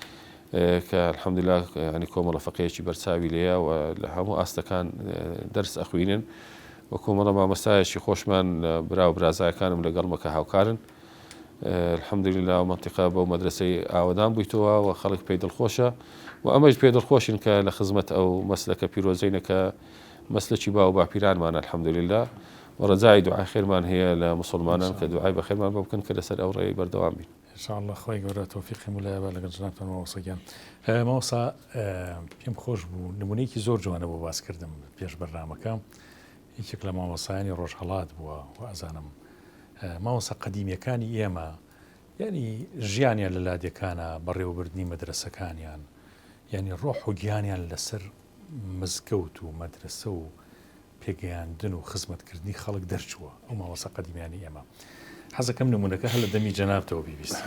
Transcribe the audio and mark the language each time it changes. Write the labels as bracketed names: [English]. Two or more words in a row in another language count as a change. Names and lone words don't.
[Central Kurdish] کە الحەمدوللا ینی کۆمەڵە فەقێکی بەرچاوی لێیە و لە هەموو ئاستەکان دەرس ئەخوێنن و کۆمەڵە مامۆستایەکی خۆشمان برا و برازایەکانم لەگەڵمەکە هاوکارن الحەمدوللا منتیقە بەو مەدرسەی ئاوەدان بوویتەوە و خەڵک پێی دڵخۆشە و ئەمەش پێ دڵخۆشن کە لە خزمەت ئەو مەسلەکە پیرۆزینە کە مەسلەکی باو باپیرانمان الحەمدوللا و ڕەجای دوعای خێرمان هەیە لە مسلمانان کە دوعای بە خێرمان بکەن کە لەسەر ئەو ڕێی بەردەوام بین [Arabic] إن شاء الله [Central Kurdish] خوي گەورە تۆفیقی مولایە لەگەڵ جنابتان مامۆستاگیان مامۆستا پێم خۆش بوو نمونەیەکی زۆر جوانە بۆ باسکردم پێش بەرنامەکە یەکێک لە مامۆستایانی ڕۆژهەڵات بووە و ئەزانم مامۆستا قەدیمیەکانی ئێمە یعنی ژیانیان لە لادێکانە بەڕێوەبردنی مەدرسەکانیان یعنی ڕۆح و گیانیان لەسەر مزگەوت و مەدرسە و پێگەیاندن و خزمەتکردنی خەڵک دەرچووە ئەو مامۆستا قەدیمیانی ئێمە حەزەکەم نمونەکە هەر لە دەمی جەنابتەوە بیبیستین